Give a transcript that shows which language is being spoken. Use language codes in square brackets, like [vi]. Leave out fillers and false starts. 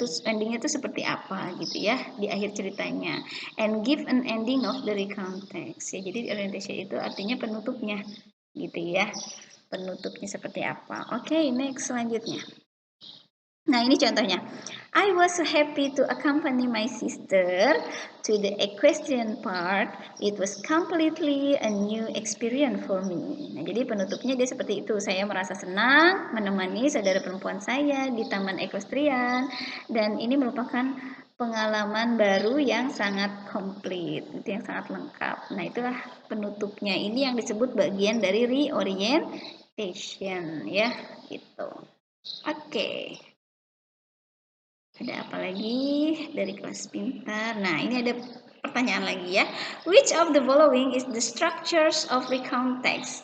[id] Terus endingnya itu seperti apa gitu ya di akhir ceritanya. [en] And give an ending of the recount text [id] ya. Jadi orientation itu artinya penutupnya gitu ya. Penutupnya seperti apa. Oke, next selanjutnya. Nah, ini contohnya. [en] I was so happy to accompany my sister to the equestrian park. It was completely a new experience for me. [id] Nah, jadi penutupnya dia seperti itu. Saya merasa senang menemani saudara perempuan saya di taman equestrian, dan ini merupakan pengalaman baru yang sangat komplit, itu yang sangat lengkap. Nah, itulah penutupnya. Ini yang disebut bagian dari reorientation ya, gitu. Oke. Ada apa lagi dari kelas pintar? Nah, ini ada pertanyaan lagi ya. [en] Which of the following is the structures of recount text?